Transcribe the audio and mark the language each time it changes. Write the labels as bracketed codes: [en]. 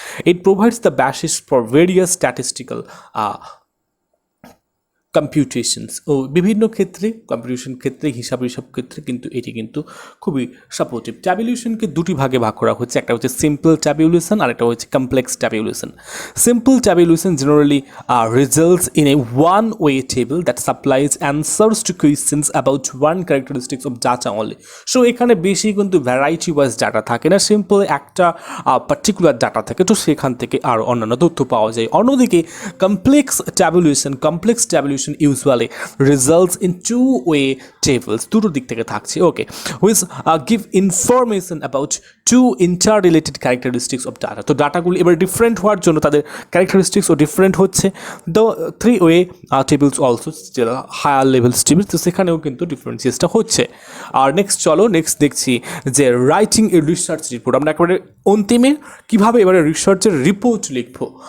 [en] It provides the basis for various statistical computations. [bn] ও বিভিন্ন ক্ষেত্রে, computation ক্ষেত্রে, হিসাব ক্ষেত্রে কিন্তু এটি কিন্তু খুবই সাপোর্টিভ। ট্যাবুলেশনকে দুটি ভাগে ভাগ করা হচ্ছে, একটা হচ্ছে সিম্পল ট্যাবুলেশন আর একটা হচ্ছে complex tabulation. [en] Simple tabulation generally results in a one-way table that supplies answers to questions about one characteristics of data only। [bn] So এখানে বেশি কিন্তু ভ্যারাইটি ওয়াইজ ডাটা থাকে না, সিম্পল একটা পার্টিকুলার ডাটা থাকে, তো সেখান থেকে আর অন্যান্য তথ্য পাওয়া যায়। [en] অন্যদিকে complex tabulation usually results in two-way tables, [bn] দুটো দিক থেকে থাকছে, [en] Okay, which give information about two interrelated characteristics of data। [bn] তো ডাটাগুলি এবার ডিফারেন্ট হওয়ার জন্য তাদের ক্যারেক্টারিস্টিক্সও ডিফারেন্ট হচ্ছে। [en] the three way tables also [bn] যেটা হায়ার লেভেলস টেবল, তো সেখানেও কিন্তু ডিফারেন্সিয়েসটা হচ্ছে। আর নেক্সট দেখছি যে রাইটিং এ রিসার্চ রিপোর্ট। আমরা একেবারে অন্তিমে কীভাবে এবারে রিসার্চের রিপোর্ট লিখবো।